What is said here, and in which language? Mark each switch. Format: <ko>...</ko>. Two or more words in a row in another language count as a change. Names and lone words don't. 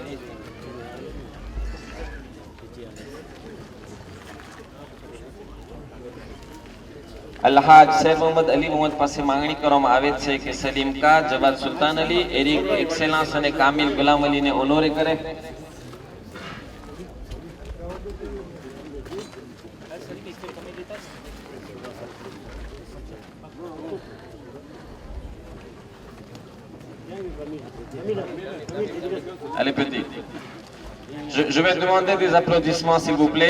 <gu>અલહાજ શેર મોહમ્મદ અલી મોહમ્મદ પાસે માંગણી કરવામાં આવે છે કે સલીમ કા, જવાદ સુલતાન અલી, એરિક એક્સેલન્સ અને કામિલ ગુલામ અલીને ઓનોરે કરે.</gu> <fr>Allez petit. Je vais demander des applaudissements s'il vous plaît.</fr>